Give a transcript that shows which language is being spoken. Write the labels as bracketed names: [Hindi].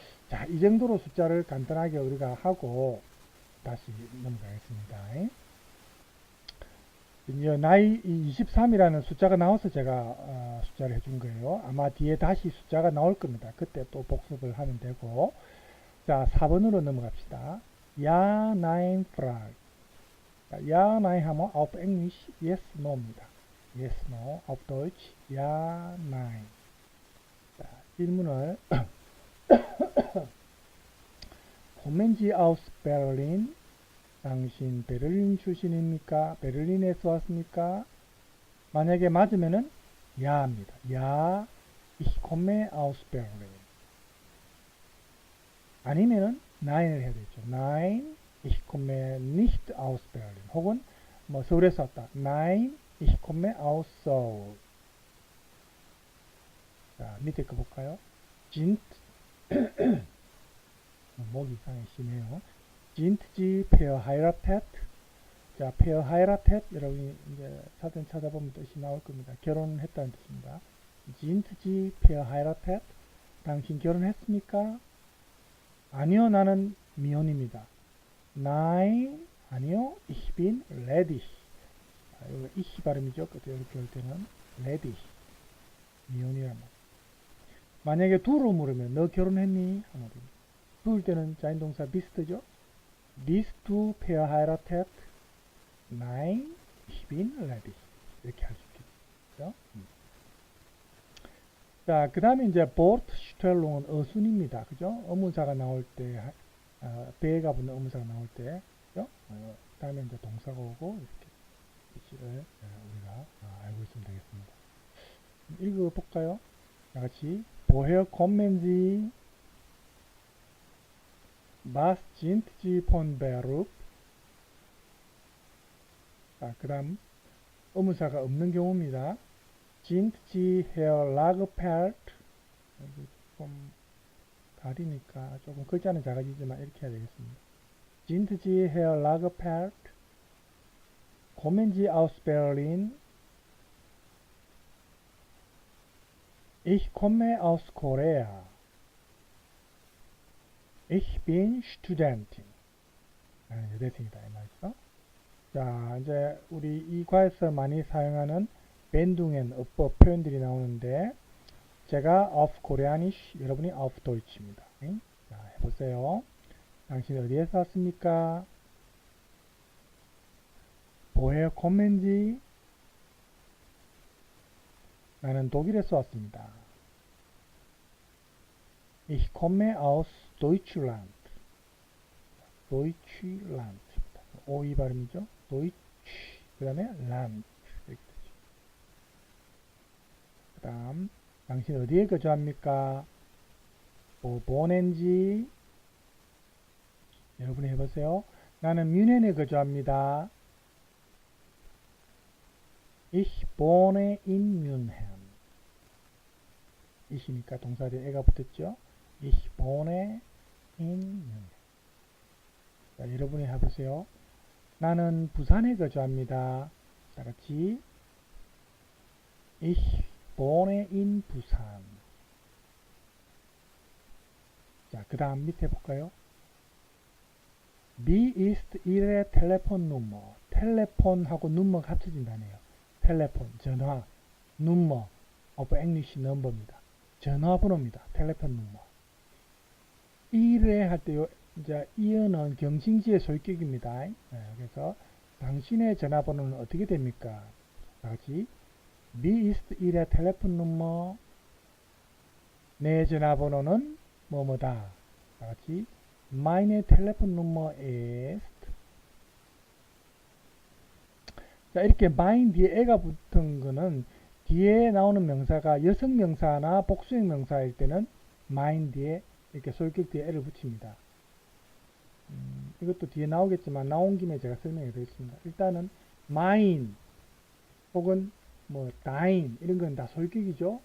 [Korean] 자, 이 정도로 숫자를 간단하게 우리가 하고 다시 넘어가겠습니다. 이제 나이 23이라는 숫자가 나와서 제가 숫자를 해준 거예요. 아마 뒤에 다시 숫자가 나올 겁니다. 그때 또 복습을 하면 되고. 자, 4번으로 넘어갑시다. Ja, nein, frag. Ja, nein 하면 auf Englisch yes, no입니다. yes, no. [German] auf Deutsch ja, nein. [Korean] 자, 질문을 [German] Kommen Sie aus Berlin? [Korean] 당신 베를린 출신입니까? 베를린에서 왔습니까? 만약에 맞으면은 야입니다. [German] 야, ich komme aus Berlin. [Korean] 아니면은 nein을 해야 되죠. [German] Nein, ich komme nicht aus Berlin. [Korean] 혹은 뭐 서울에서 왔다. [German] Nein, ich komme aus Seoul. [Korean] 자, 밑에 거 볼까요? Sind 목이 이상하게 심해요. [German] Sind Sie verheiratet? [Korean] 자, verheiratet 여러분이 이제 사전 찾아보면 뜻이 나올 겁니다. 결혼했다는 뜻입니다. [German] Sind Sie verheiratet? [Korean] 당신 결혼했습니까? 아니요, 나는 미혼입니다. [German] Nein, 아니요, ich bin ledig. [Korean] 이거 ich 발음이죠. 이렇게 할 때는 ledig. 미혼이란 말. 만약에 두로 물으면 너 결혼했니? 하면 됩니다. 두일 때는 자인동사 bist죠. [German] Bist du verheiratet? Nein, Ich bin ready. [Korean] 이렇게 할 수 있겠죠. 자, 그 다음에 이제 Bordstellung은 어순입니다. 그죠? 의문사가 나올 때, 배가 붙는 의문사가 나올 때, 그죠? 그 다음에 이제 동사가 오고, 이렇게 위치를 우리가 알고 있으면 되겠습니다. 읽어볼까요? 다 같이. [German] Woher kommen Sie? Was sind Sie von Beruf? [Korean] 자, 그 다음 의문사가 없는 경우입니다. [German] Sind Sie Herr Lagerfeld? [Korean] 여기 좀 가리니까 조금 글자는 작아지지만 이렇게 해야 되겠습니다. [German] Sind Sie Herr Lagerfeld? Kommen Sie aus Berlin? Ich komme aus Korea. Ich bin Studentin. [Korean] 여대생이다 이 말이죠. 자, 이제 우리 이 과에서 많이 사용하는 벤둥엔 어법 표현들이 나오는데 제가 auf Koreanisch, 여러분이 auf Deutsch입니다. 자, 해보세요. 당신 어디에서 왔습니까? [German] Woher kommen Sie? [Korean] 나는 독일에서 왔습니다. [German] Ich komme aus Deutschland. [Korean] Deutschland. 오이 발음이죠. Deutsch. 그 다음에 land. 이렇게 되죠. 그 다음, 당신 어디에 거주합니까? [German] Wo wohnen Sie? [Korean] 여러분이 해보세요. 나는 뮌헨에 거주합니다. [German] Ich wohne in München. [Korean] 이시니까 동사 뒤에 애가 붙었죠. [German] Ich wohne in München. [Korean] 자, 여러분이 해보세요. 나는 부산에 거주합니다. 다 같이. [German] Ich wohne in Busan. [Korean] 자, 그 다음 밑에 볼까요? [German] Wie ist Ihre Telefonnummer? [Korean] 텔레폰하고 number 합쳐진다네요. 텔레폰, 전화, number, of English number입니다. 전화번호입니다. 텔레폰 number. 이래 할 때 이제 이어는 경칭지의 소유격입니다. 그래서 당신의 전화번호는 어떻게 됩니까? 다같이 [German] Wie ist Ihre Telefonnummer? [Korean] 내 전화번호는 뭐뭐다. [German] 다같이 Meine Telefonnummer ist. [Korean] 자, 이렇게 mine 뒤에 애가 붙은 거는 뒤에 나오는 명사가 여성 명사나 복수형 명사일 때는 mine 뒤에 이렇게 소유격 뒤에 애를 붙입니다. 이것도 뒤에 나오겠지만 나온 김에 제가 설명해 드리겠습니다. 일단은 mine 혹은 뭐 thine 이런 건 다 소유격이죠.